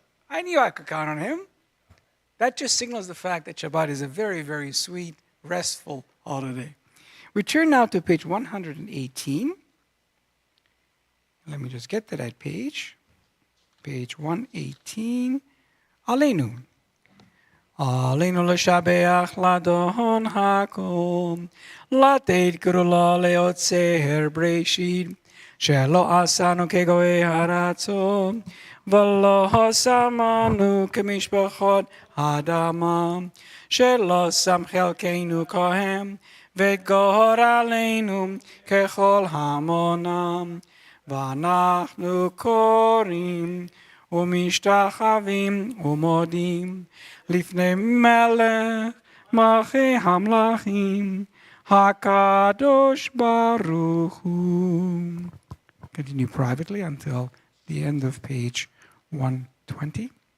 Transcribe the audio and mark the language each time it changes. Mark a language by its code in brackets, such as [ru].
[en] I knew I could count on him. That just signals the fact that Shabbat is a very, very sweet, restful holiday. We turn now to page 118. Let me just get to that page. Page 118. Aleinu. [he] Aleinu l'shabeach ladon hakom, לתת גאולה ליוצר בראשית, שלא עשנו כגויי הרצון, ולא שמנו כמשפחות האדמה, שלא שם חלקנו כהם, וגורלנו ככל המונם, ואנחנו קוראים ומשתחווים ומודים לפני מלך מלכי המלכים הקדוש ברוך הוא. [en] Continue privately until the end of page 120.